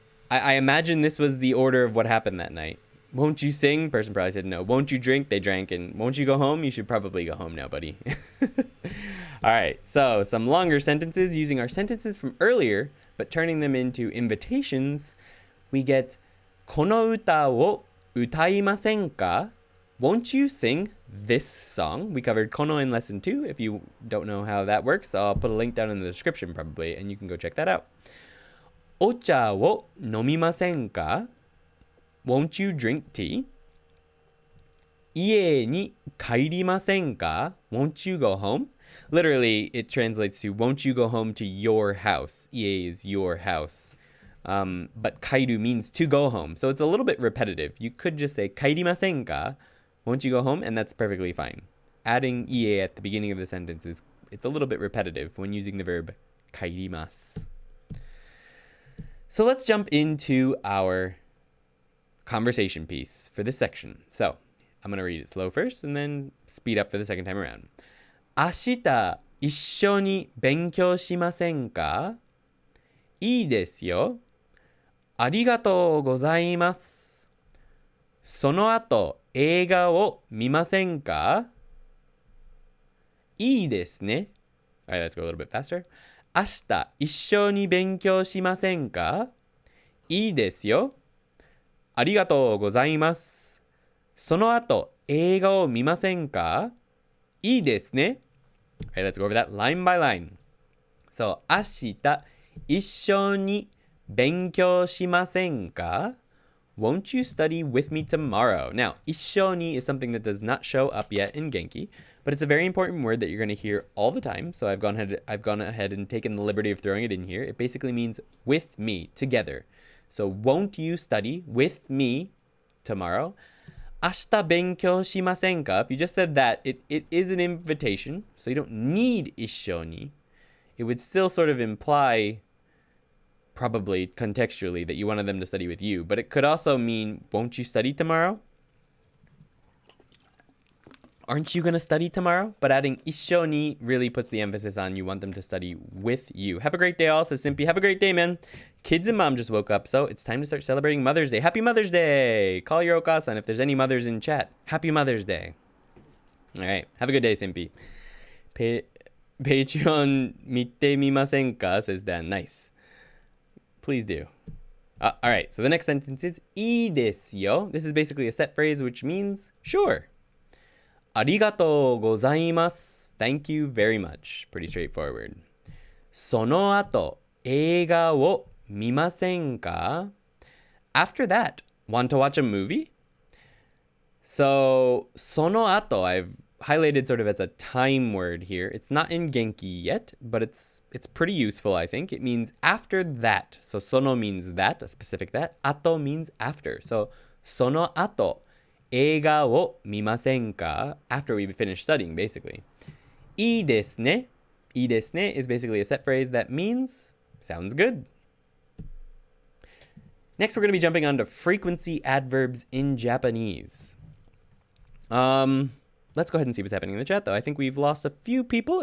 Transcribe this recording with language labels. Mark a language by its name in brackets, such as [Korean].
[English] I imagine this was the order of what happened that night. Won't you sing? Person probably said no. Won't you drink? They drank. And won't you go home? You should probably go home now, buddy. All right. So some longer sentences using our sentences from earlier, but turning them into invitations. We get, [Japanese] この歌を歌いませんか? [English] Won't you sing this song? We covered kono in lesson 2. If you don't know how that works, I'll put a link down in the description probably, and you can go check that out. [Japanese] お茶を飲みませんか? [English] Won't you drink tea? [Japanese] 家に帰りませんか? [English] Won't you go home? Literally, it translates to, won't you go home to your house? Ie is your house. But kairu means to go home. So it's a little bit repetitive. You could just say, [Japanese] kairimasen ka? [English] Won't you go home? And that's perfectly fine. Adding ie at the beginning of the sentence it's a little bit repetitive when using the verb kairimasu. So let's jump into our conversation piece for this section. So I'm going to read it slow first and then speed up for the second time around. [Japanese] 明日一緒に勉強しませんか?いいですよ。ありがとうございます。その後映画を見ませんか? いいですね。 [English] Alright, let's go a little bit faster. [Japanese] 明日一緒に勉強しませんか?いいですよ。ありがとうございます。その後映画を見ませんか? いいですね。 [English] Alright, let's go over that line by line. [Japanese] So, 明日一緒に勉強しませんか? [English] Won't you study with me tomorrow? Now, 一緒に is something that does not show up yet in Genki, but it's a very important word that you're going to hear all the time. So I've gone ahead and taken the liberty of throwing it in here. It basically means with me, together. So, won't you study with me tomorrow? [Japanese] 明日勉強しませんか? [English] If you just said that, it is an invitation, so you don't need 一緒に. It would still sort of imply, probably contextually, that you wanted them to study with you, but it could also mean, won't you study tomorrow? Aren't you going to study tomorrow? But adding 一緒に really puts the emphasis on you want them to study with you. Have a great day all, says Simpy. Have a great day, man. Kids and mom just woke up, so it's time to start celebrating Mother's Day. Happy Mother's Day! Call your Okasan if there's any mothers in chat. Happy Mother's Day. All right. Have a good day, Simpy. [Japanese] Patreon 見てみませんか? [English] Says Dan. Nice. Please do. All right. So the next sentence is [Japanese] いいですよ. [English] This is basically a set phrase, which means sure. [Japanese] ありがとうございます. [English] Thank you very much. Pretty straightforward. [Japanese] その後映画を見ませんか? [English] After that, want to watch a movie? So, その後, I've highlighted sort of as a time word here. It's not in Genki yet, but it's pretty useful, I think. It means after that. So, その means that, a specific that. 後 means after. [Japanese] So, その後映画を見ませんか? [English] After we finish studying, basically. [Japanese] いいですね. いいですね [English] is basically a set phrase that means sounds good. Next, we're going to be jumping on to frequency adverbs in Japanese. Let's go ahead and see what's happening in the chat, though. I think we've lost a few people.